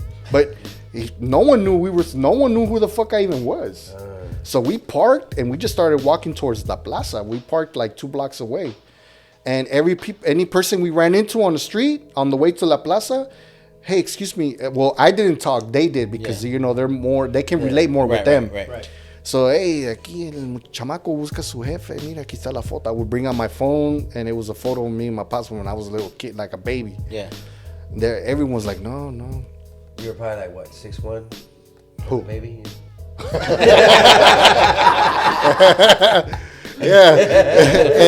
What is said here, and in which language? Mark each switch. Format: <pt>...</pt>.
<en>But no one knew who the fuck I even was. So we parked and we just started walking towards La Plaza. We parked like 2 blocks away. And any person we ran into on the street on the way to La Plaza, hey, excuse me. Well, I didn't talk. They did because they're more. They can relate more with them. Right.</en> <es>So, hey, aquí el chamaco busca su jefe. Mira, aquí está la foto.</es> <en>I would bring out my phone, and it was a photo of me and my pops when I was a little kid, like a baby. Yeah. There, everyone's like, no. You were probably like what, 6'1"? Who? Maybe. Yeah.</en>